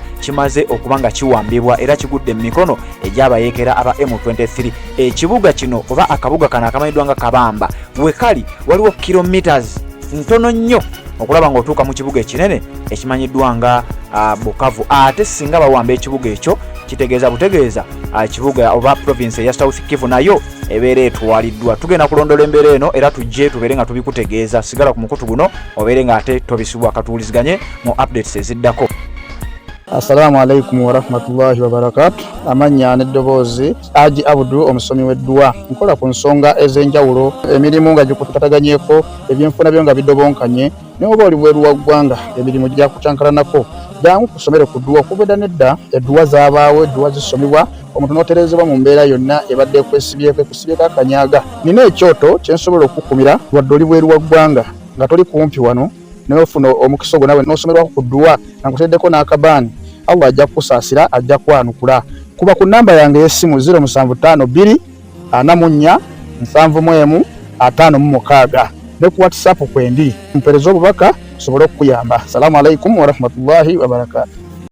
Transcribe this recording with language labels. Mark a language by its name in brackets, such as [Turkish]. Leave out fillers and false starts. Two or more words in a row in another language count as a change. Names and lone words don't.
[Ganda] kimaze okuba nga kiwambibwa era kigudde mu mikono egy'abayeekera aba M23 ekibuga kino oba akabuga kano akamanyiddwa nga Kabamba we kali waliwo kilometers ntono nnyo okulaba ng'otuuka mu kibuga ekinene ekimanyiddwa nga Bukavu ate singa bawamba ekibuga ekyo kitegeeza butegeeza ekibuga oba province ya South Kivu nayo ebeera etwaliddwa tugenda kulondola embeera eno era tujje tubeere nga tubikutegeeza sigala ku mukutu guno obeere nga ate tobisibwa katuwuliziganye mu updates eziddako. [Arabic] السلام عليكم ورحمة الله وبركاته. [Ganda] Amanya n'eddoboozi Haji Abdu omusomi w'eddua nkola ku nsonga ez'enjawulo emirimu nga gikutataganyeko ebyenfuna byo nga bidobonkanye naye oba oli bweru wa ggwanga emirimu gya kucankalanako jangu kusomere ku ddua okubeda nedda eddua zaabaawo eddua zisomebwa omuntu n'oterezebwa mu mbeera yonna ebadde ekwesibyeko ekusibyeko akanyaaga nina ekyoto kyensobola okukumira wadde oli bweru wa ggwanga nga toli kumpi wano n'ofuna omukisa ogwo nawe n'osomerwako ku ddua nga nkuteddeko n'akabaani Allah ajja kusaasira ajja kwanukula kuba ku namba yange y'essimu 0752 44 71 56 ne ku WhatsApp kwendi mpereza obubaka sobole okuyamba. [Arabic] السلام عليكم ورحمة الله وبركاته.